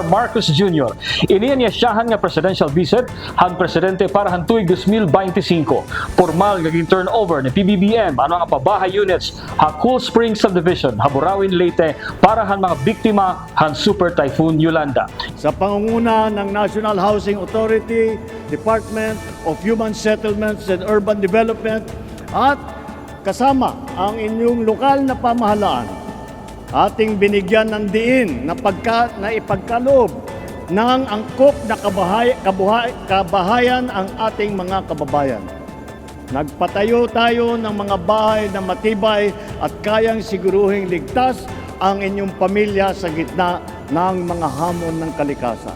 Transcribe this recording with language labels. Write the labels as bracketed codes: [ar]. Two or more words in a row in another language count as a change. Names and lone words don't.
[war] Marcos Jr. Iniyan niya siyahan nga [en] presidential visit [war] han Presidente para han tuig 2025. Formal naging turnover ni PBBM ano nga pabahay units ha Cool Spring Subdivision, Haburawin, Leyte para han mga biktima han Super Typhoon Yolanda. [tl] Sa pangunguna ng National Housing Authority, Department of Human Settlements and Urban Development at kasama ang inyong lokal na pamahalaan, ating binigyan ng diin na ipagkaloob ng angkop na kabahayan ang ating mga kababayan. Nagpatayo tayo ng mga bahay na matibay at kayang siguruhing ligtas ang inyong pamilya sa gitna ng mga hamon ng kalikasan.